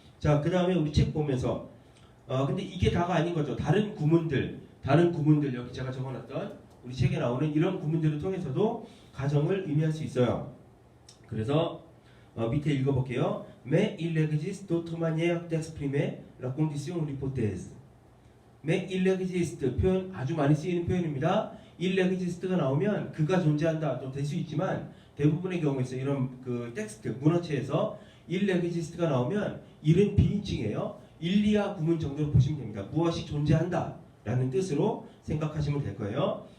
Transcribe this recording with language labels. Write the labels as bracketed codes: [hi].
[ko] 자, 그 다음에 우리 책 보면서 근데 이게 다가 아닌 거죠. 다른 구문들 여기 제가 적어놨던 우리 책에 나오는 이런 구문들을 통해서도 가정을 의미할 수 있어요. 그래서 밑에 읽어볼게요. [fr] Mais il existe d'autres manières d'exprimer la condition ou l'hypothèse. Mais il existe [ko] 표현 아주 많이 쓰이는 표현입니다. il exist가 나오면 그가 존재한다 또 될 수 있지만 대부분의 경우에서 이런 그 텍스트 문어체에서 il exist가 나오면 일은 비인칭이에요. 일리아 구문 정도로 보시면 됩니다. 무엇이 존재한다 라는 뜻으로 생각하시면 될 거예요.